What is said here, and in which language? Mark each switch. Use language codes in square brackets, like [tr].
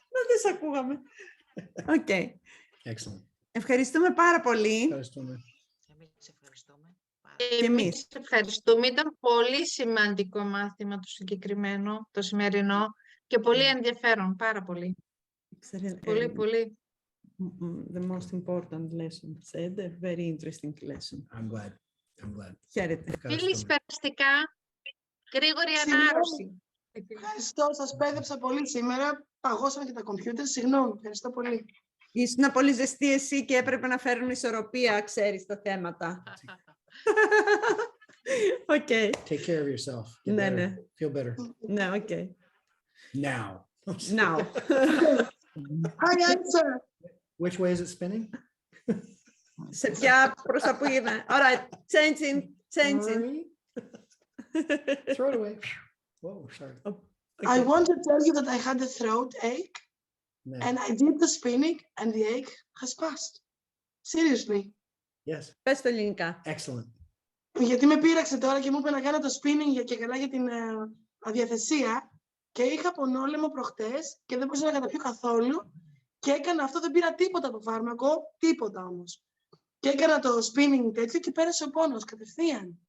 [el] Δεν σε ακούγαμε. Οκ. [en] Excellent. [el] Ευχαριστούμε πάρα πολύ. Ευχαριστούμε. Εμείς ευχαριστούμε. Και εμείς. Ευχαριστούμε. Ήταν πολύ σημαντικό μάθημα το συγκεκριμένο, το σημερινό, και πολύ ενδιαφέρον, πάρα πολύ. Πολύ. [en] The most important lesson said, a very interesting lesson. I'm glad. [el] Χαίρετε. Φίλοι, περαστικά, γρήγορη ανάρρωση. Ευχαριστώ, σας πέδεψα πολύ σήμερα. Παγώσαμε και τα κομπιούτερ. Συγγνώμη, ευχαριστώ πολύ. Ήσουν πολύ ζεστή εσύ και έπρεπε να φέρουν ισορροπία, ξέρεις, τα θέματα. Οκ. [en] Take care of yourself. Get [el] Ναι, [en] better. [el] ναι. [en] Feel better. [el] Ναι, οκ. [en] Now. Now. Hi, answer. Which way is it spinning? [el] Σε ποια προς τα που είναι. [en] Alright, changing. Sorry. Throw it away. Whoa, sorry. I want to tell you that I had a throat ache No. and I did the spinning and the ache has passed. Seriously. Yes. [el] Πες το ελληνικά. [en] Excellent. [el] Γιατί με πείραξε τώρα και μου είπε να κάνω το spinning και καλά για την αδιαθεσία και είχα πονόλαιμο προχτές και δεν μπορούσα να καταπιώ καθόλου και έκανα αυτό, δεν πήρα τίποτα από φάρμακο, τίποτα όμως. Και έκανα το spinning τέτοιο και πέρασε ο πόνος κατευθείαν.